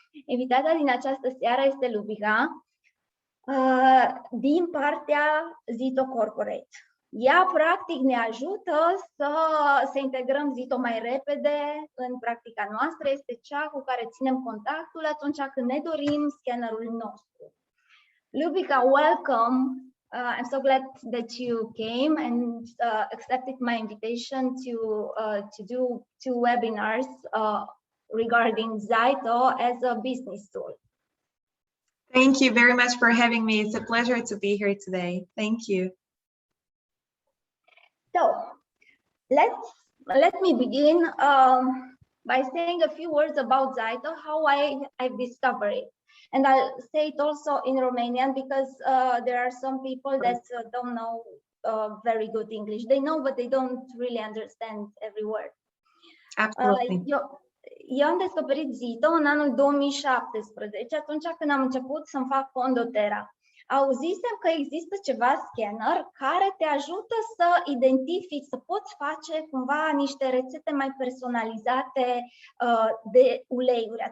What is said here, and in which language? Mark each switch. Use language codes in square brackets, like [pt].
[ro] Invitata din această seară este Lubica din partea ZYTO Corporate. Ea, practic, ne ajută să integrăm ZYTO mai repede în practica noastră. Este cea cu care ținem contactul atunci când ne dorim scannerul nostru. [en] Lubica, welcome. I'm so glad that you came and accepted my invitation to do 2 webinars regarding ZYTO as a business tool. Thank you very much for having me. It's a pleasure to be here today. Thank you. So, let me begin by saying a few words about ZYTO, how I've discovered it. And I'll say it also in Romanian because there are some people that don't know very good English. They know, but they don't really understand every word. Absolutely. [ro] Eu am descoperit ZYTO în anul 2017, atunci când am început să-mi fac cont doTERRA. Auzisem că există ceva scanner care te ajută să identifici, să poți face cumva niște rețete mai personalizate de uleiuri.